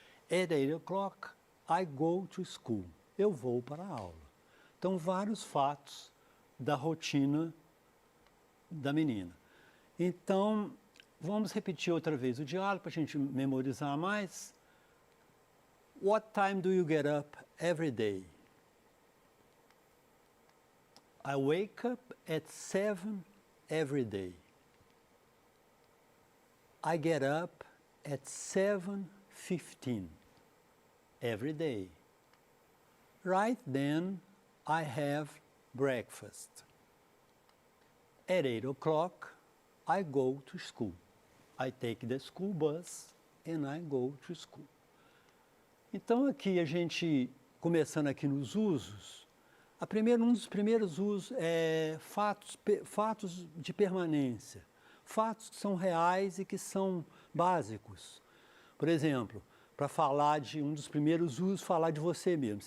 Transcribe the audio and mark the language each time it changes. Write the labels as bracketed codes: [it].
[en] At 8 o'clock, I go to school. [pt] Eu vou para a aula. Então, vários fatos da rotina da menina. Então, vamos repetir outra vez o diálogo para a gente memorizar mais. [en] What time do you get up every day? I wake up at 7 every day. I get up at 7:15 every day. Right then, I have breakfast. At 8 o'clock, I go to school. I take the school bus and I go to school. [pt] Então, aqui a gente, começando aqui nos usos, um dos primeiros usos é fatos de permanência. Fatos que são reais e que são básicos. Por exemplo, para falar de um dos primeiros usos, falar de você mesmo.